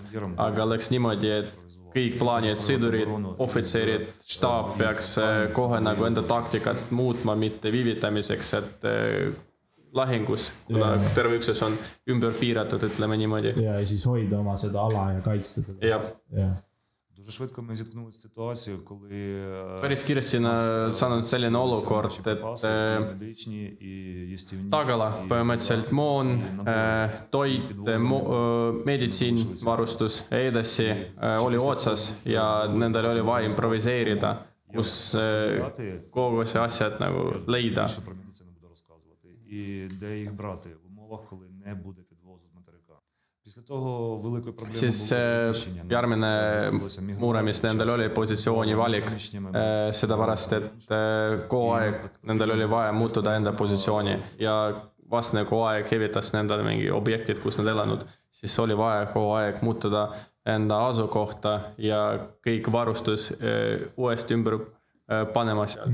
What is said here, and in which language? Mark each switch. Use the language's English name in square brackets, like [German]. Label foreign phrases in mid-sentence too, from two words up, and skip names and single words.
[Estonian] Aga läks niimoodi, et kõik plaanid, sõdurid, ohvitserid, štaab peaks kohe nagu enda taktikat muutma, mitte viivitamiseks, et lahingus, kuna terve üksus on ümber piiratud, ütleme niimoodi. Ja siis hoida oma seda ala ja kaitsta seda. Ja. [Ukrainian] Швидко ми зіткнулися з ситуацією, коли [Estonian] päris kiiresti saanud selline olukord, et tagala, põhimõtteliselt moon, toit, meditsiin, varustus ja edasi oli otsas ja nendel oli vaja improviseerida, kus kogu see asjad nagu leida. [Ukrainian] І де їх брати в умовах, коли не буде підвозу з материка. [Estonian] Siis järgmine mure, mis nendel oli positsiooni valik, seda pärast, et kogu aeg nendel oli vaja muutuda enda positsiooni ja vastne kogu aeg hevitas nendel mingi objektid, kus nad elanud, siis oli vaja kogu aeg muutuda enda asukohta ja kõik varustus uuesti ümber panema seal.